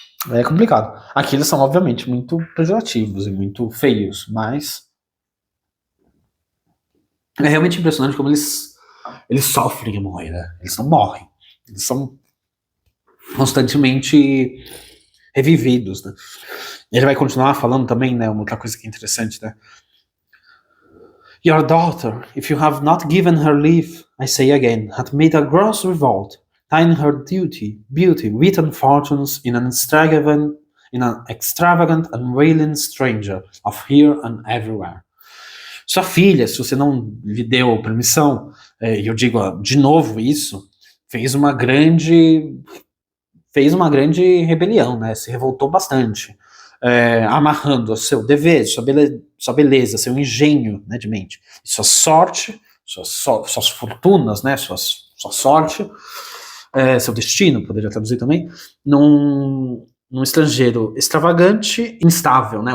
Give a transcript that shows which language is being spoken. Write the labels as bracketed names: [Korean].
[Portuguese] É complicado. Aqui eles são, obviamente, muito pejorativos e muito feios, mas é realmente impressionante como eles sofrem a morrer, né? Eles não morrem. Eles são constantemente revividos, né? E ele vai continuar falando também, né? Uma outra coisa que é interessante, né? [English] Your daughter, if you have not given her leave, I say again, hath made a gross revolt, tying her beauty, wit and fortunes in an extravagant and wailing stranger of here and everywhere. [Portuguese] Sua filha, se você não lhe deu permissão, e eu digo de novo isso, fez uma grande fez uma grande rebelião, né? Se revoltou bastante, amarrando o seu dever, sua beleza, seu engenho, né, de mente, sua sorte, suas fortunas, né, sua sorte, seu destino, poderia traduzir também, num estrangeiro extravagante, instável, né?